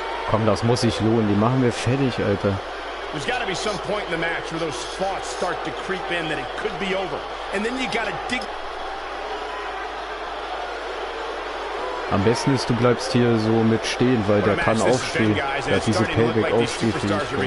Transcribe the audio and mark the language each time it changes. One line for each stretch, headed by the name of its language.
German: Komm, das muss sich lohnen. Die machen wir fertig, Alter.
English: There's got to be some point in the match where those thoughts start to creep in that it could be over. And then you got to dig.
German: Am besten ist, du bleibst hier so mit stehen, weil der kann aufstehen. Der hat diese Payback-Aufstehfähigkeit.